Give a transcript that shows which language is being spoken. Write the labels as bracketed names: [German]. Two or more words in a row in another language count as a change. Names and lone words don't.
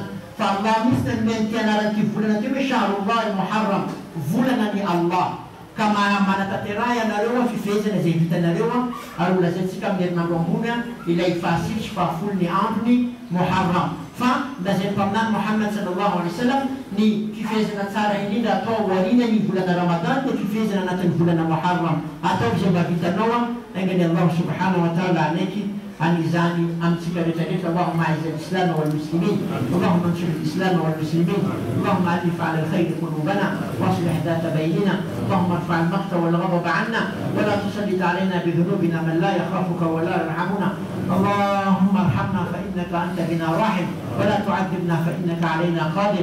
[Malagasy] Fa Allah misy ny menty anaran'ity volana ity hoe [Arabic] شهر الله المحرم, [Malagasy] volana ny Allah. Ka manatanteraha ianareo fifehezana zay vitanareo, ary ho lazaintsika amin'ny herinandro ambony ilay fahasitry fahafolo ny androny Muharram. Fa lazain'ny mpaminany Muhammad [Arabic] صلى الله عليه وسلم [Malagasy] ny fifehezana tsara indrindra atao aoriana ny volana Ramadan dia fifehezana anatin'ny volana Muharram. Atao izay mba vitanao, aingany [Arabic] الله سبحانه وتعالى [Malagasy] anaiky an'izany amintsika rehetrarehetra. [Arabic] اللهم أعز الإسلام والمسلمين اللهم انصر الإسلام والمسلمين اللهم ألف على الخير قلوبنا واصلح ذات بيننا، اللهم ارفع المقت والغضب عنا ولا تسلط علينا بذنوبنا من لا يخافك ولا يرحمنا. اللهم ارحمنا فإنك أنت بنا راحم ولا تعذبنا فإنك علينا قادر.